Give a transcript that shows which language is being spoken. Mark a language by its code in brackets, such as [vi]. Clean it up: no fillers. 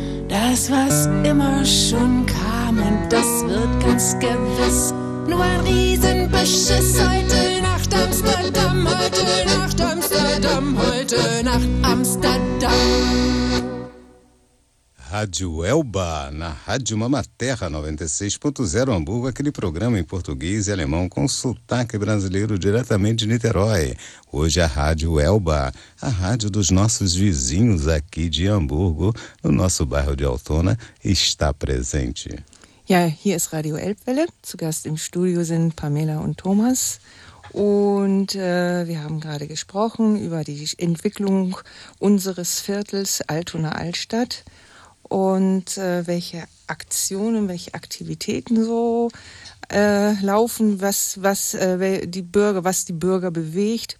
[de] Das, was immer schon kam, und das wird ganz gewiss nur ein Riesenbeschiss. Heute Nacht, Amsterdam, heute Nacht, Amsterdam, heute Nacht, Amsterdam. [pt] Rádio Elba, na Rádio Mamaterra 96.0 Hamburgo, aquele programa em português e alemão com sotaque brasileiro diretamente de Niterói. Hoje a Rádio Elba, a rádio dos nossos vizinhos aqui de Hamburgo, no nosso bairro de Altona, está presente. [de] Ja, hier ist Radio Elbwelle. Zu Gast im Studio sind Pamela und Thomas. Und wir haben gerade gesprochen über die Entwicklung unseres Viertels Altona Altstadt. Und welche Aktionen, welche Aktivitäten so laufen, was die Bürger bewegt.